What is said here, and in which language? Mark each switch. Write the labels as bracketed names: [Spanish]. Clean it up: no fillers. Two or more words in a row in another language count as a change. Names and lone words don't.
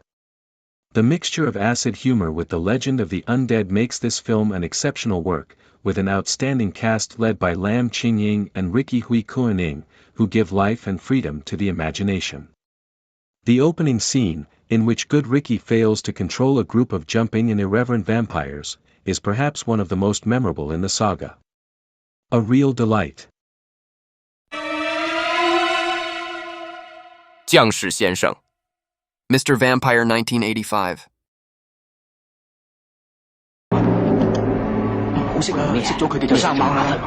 [English] The mixture of acid humor with the legend of the undead makes this film an exceptional work, with an outstanding cast led by Lam Qingying and Ricky Hui Kuaning, who give life and freedom to the imagination. The opening scene, in which good Ricky fails to control a group of jumping and irreverent vampires, is perhaps one of the most memorable in the saga. A real delight. 将士先生 Mr. Vampire, 1985. [Cantonese] 好識咩？識咗佢哋就生猛啦。